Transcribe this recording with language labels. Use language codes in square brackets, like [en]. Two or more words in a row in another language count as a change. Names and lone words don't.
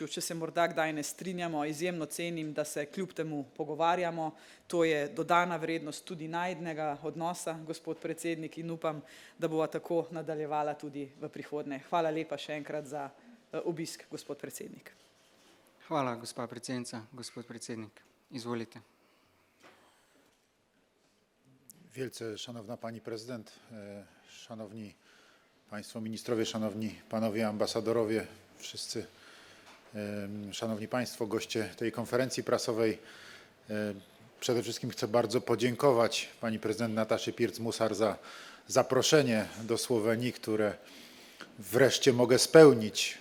[sl] Če se morda kdaj ne strinjamo, izjemno cenim, da se kljub temu pogovarjamo. To je dodana vrednost tudi najinega odnosa, gospod predsednik, in upam, da bova tako nadaljevala tudi v prihodnje. Hvala lepa še enkrat za obisk, gospod predsednik. Hvala, gospa predsednica. Gospod predsednik, izvolite. [pl] Wielce szanowna pani prezydent, szanowni państwo ministrowie, szanowni panowie ambasadorowie, wszyscy szanowni państwo, goście tej konferencji prasowej. Przede wszystkim chcę bardzo podziękować pani prezydent Nataszy Pirc-Musar za zaproszenie do Słowenii, które wreszcie mogę spełnić.